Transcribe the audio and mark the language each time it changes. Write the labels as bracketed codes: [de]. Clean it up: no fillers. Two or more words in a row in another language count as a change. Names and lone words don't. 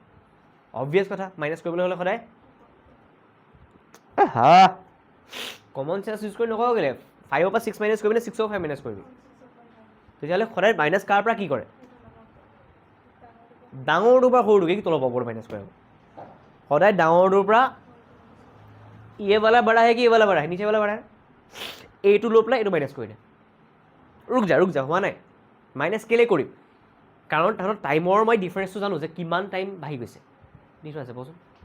[as] অবভিয়াছ কথা, মাইনাছ কৰিবলৈ হ'লে সদায় [en] common sense use [as] কৰি নকওঁ কেলৈ? 5ৰ পৰা 6 মাইনাছ কৰিবি নে 6ৰ পৰা 5 মাইনাছ কৰিবি? তেতিয়াহ'লে সদায় মাইনাছ কাৰ পৰা কি কৰে? ডাঙৰটোৰ পৰা সৰুটোকে, কি তলৰ পৰা ওপৰটো মাইনাছ কৰে? সদায় ডাঙৰটোৰ পৰা [hi] ये वाला बड़ा है कि ये वाला बड़ा है? नीचे वाला बड़ा है। [as] এইটো লৈ পেলাই এইটো মাইনাছ কৰি দে। [hi] रुक जा, [as] হোৱা নাই। মাইনাছ কেলৈ কৰিম? কাৰণ তাহাঁতৰ টাইমৰ মই ডিফাৰেঞ্চটো জানো যে কিমান টাইম বাঢ়ি গৈছে। নিশ্চয় আছে, কচোন।